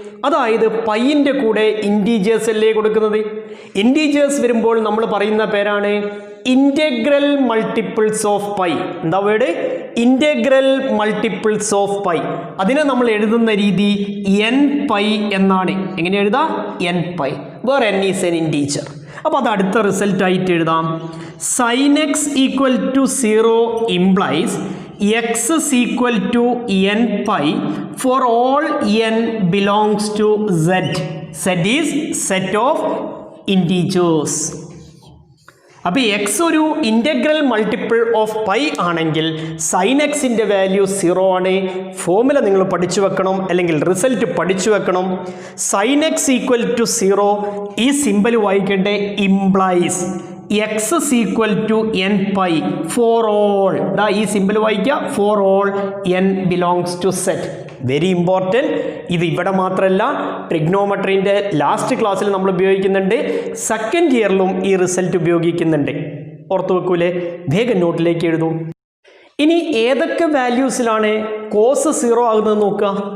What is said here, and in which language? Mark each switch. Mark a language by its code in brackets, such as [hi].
[ml] അതായത് പൈൻ്റെ കൂടെ ഇൻറ്റീജേഴ്സ് അല്ലേ കൊടുക്കുന്നത്. ഇൻറ്റീജേഴ്സ് വരുമ്പോൾ നമ്മൾ പറയുന്ന പേരാണ് ഇൻ്റഗ്രൽ മൾട്ടിപ്പിൾസ് ഓഫ് പൈ. എന്താ word? Integral multiples of pi. അതിനെ നമ്മൾ എഴുതുന്ന രീതി n പൈ എന്നാണ്. എങ്ങനെ എഴുതാം? [en] n pi, where n is an integer. [ml] അപ്പോൾ അത് അടുത്ത റിസൾട്ട് ആയിട്ട് എഴുതാം. [en] Sine x equal to 0 implies x is equal to n pi for all n belongs to z. Z is set of integers. [ml] അപ്പോൾ X ഒരു integral multiple of pi ആണെങ്കിൽ sign എക്സിൻ്റെ value 0 ആണ്. ഫോർമുല നിങ്ങൾ പഠിച്ചു വെക്കണം, അല്ലെങ്കിൽ റിസൾട്ട് പഠിച്ചു വെക്കണം. [en] sine x equal to 0 [ml] ഈ സിമ്പൽ വായിക്കേണ്ട [en] Implies x is equal to n pi for all. [ml] ഈ സിമ്പിൾ വായിക്കുക, [en] for all n belongs to z. Very important. [ml] ഇത് ഇവിടെ മാത്രമല്ല, ട്രിഗ്നോമെട്രീൻ്റെ ലാസ്റ്റ് ക്ലാസ്സിൽ നമ്മൾ ഉപയോഗിക്കുന്നുണ്ട്, സെക്കൻഡ് ഇയറിലും ഈ റിസൾട്ട് ഉപയോഗിക്കുന്നുണ്ട്. ഓർത്ത് വെക്കൂലേ? വേഗം നോട്ടിലേക്ക് എഴുതൂ. ഇനി ഏതൊക്കെ വാല്യൂസിലാണ് കോസ് 0 ആകുന്നത് നോക്കുക.